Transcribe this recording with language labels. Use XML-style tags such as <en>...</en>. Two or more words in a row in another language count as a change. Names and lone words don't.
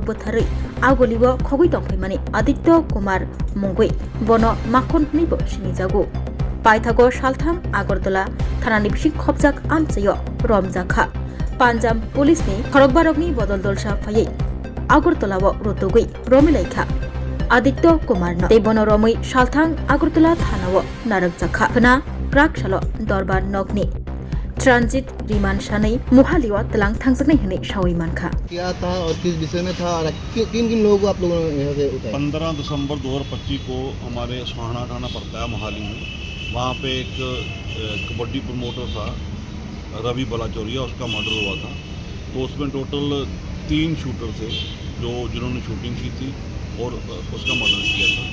<trp>Bwtharwi Agoliwo Khogui Tongfaimani Aditya Kumar Mungui Bono Makhonnibo Sinijago Paithago Shaltham Agartala Thanani Bising Khobjak Amchayo Romjakha Panjab Police ni Khorokbarokni Bodoldolsa Phaiwi Agartalao Rotogui Romwi Aditya Kumar no Tebono Romwi Shalthang Agartala Thanao Narakjakha Khana Praksalo Dorbar Nogni</trp> <en>transit remand</en> <trp>शानै मोहालीवा तलांग थांजकनै हनै शाविमानखा</trp> <hi>क्या था और किस विषय में था और किन किन लोगों को आप लोगों ने यहाँ से उठाया? 15 दिसंबर 2025 को हमारे सुहाना थाना पड़ता है मोहाली में। वहाँ पे एक कबड्डी प्रमोटर था रवि बलाचौरिया, उसका मर्डर हुआ था। तो उसमें टोटल 3 शूटर थे जिन्होंने शूटिंग की थी और उसका मर्डर किया था।</hi>